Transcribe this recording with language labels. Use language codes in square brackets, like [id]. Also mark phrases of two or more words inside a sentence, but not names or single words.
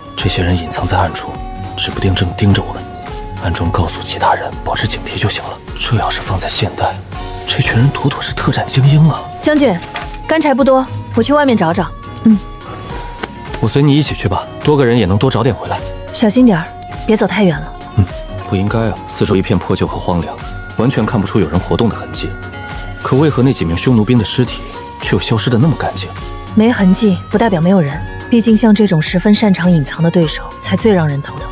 [zh] 這些人隱藏在暗處，指不定正盯着我們。暗中告訴其他人保持警惕就行了。這要是放在現代，這群人妥妥是特戰精英啊！將軍，乾柴不多，我去外面找找。我隨你一起去吧，多個人也能多找點回來。小心點兒，別走太遠了。不應該啊，四周一片破舊和荒涼，完全看不出有人活動的痕跡。可為何那幾名匈奴兵的屍體卻又消失得那麼乾淨？沒痕跡不代表沒有人，畢竟像這種十分擅長隱藏的對手才最讓人頭疼。